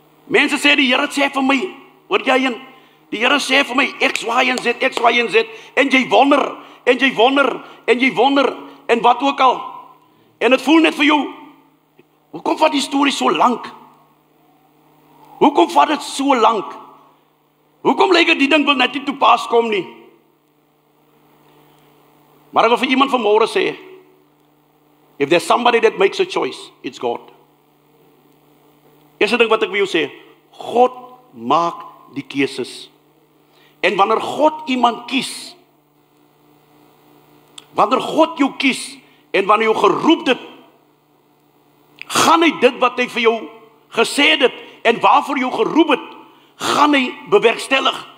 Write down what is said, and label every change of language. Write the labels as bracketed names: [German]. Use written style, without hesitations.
[Afrikaans] Mense sê die Here sê vir my, hoor jy een? Die Here sê vir my X, Y en Z, X, Y en Z, en jy wonder, en jy wonder, en jy wonder, en wat ook al. En dit voel net vir jou, hoekom vat die storie so lank? Hoekom vat dit so lank? Hoekom lyk dit die ding wil net nie toe pas kom nie? Maar ek wil vir iemand vanmôre sê, [English] if there's somebody that makes a choice, it's God. [Afrikaans] Eerste ding wat ek wil jou sê, God maak die keuses. En wanneer God iemand kies, wanneer God jou kies, en wanneer jou geroep dit, gaan hy dit wat hy vir jou gesê het, en waarvoor jou geroep het, gaan hy bewerkstellig.